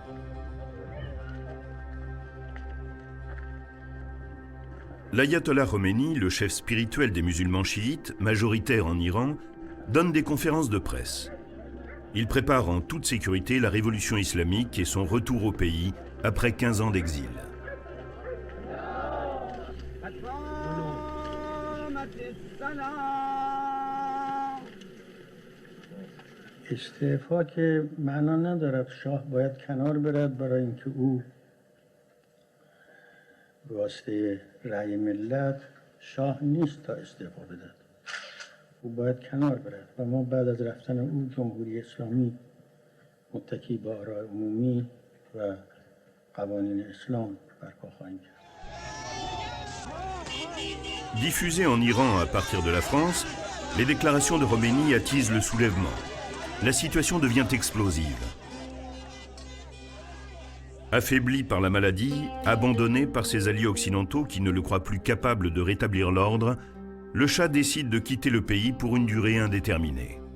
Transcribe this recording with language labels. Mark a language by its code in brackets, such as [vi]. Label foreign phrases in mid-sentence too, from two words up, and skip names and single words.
[fr] L'ayatollah Khomeini, le chef spirituel des musulmans chiites, majoritaires en Iran, donne des conférences de presse. Il prépare en toute sécurité la révolution islamique et son retour au pays après 15 ans d'exil. [fa] استعفا که معنا ندارد شاه باید کنار برد برای اینکه او به واسطه رأی ملت شاه نیست تا استعفا بدهد او باید کنار برد و ما بعد از رفتن او جمهوری اسلامی متکی به آراء عمومی و قوانین اسلام برپا خواهیم کرد. [fr] Diffusées en Iran à partir de la France, les déclarations de Khomeini attisent le soulèvement. La situation devient explosive. Affaibli par la maladie, abandonné par ses alliés occidentaux qui ne le croient plus capable de rétablir l'ordre, le Shah décide de quitter le pays pour une durée indéterminée.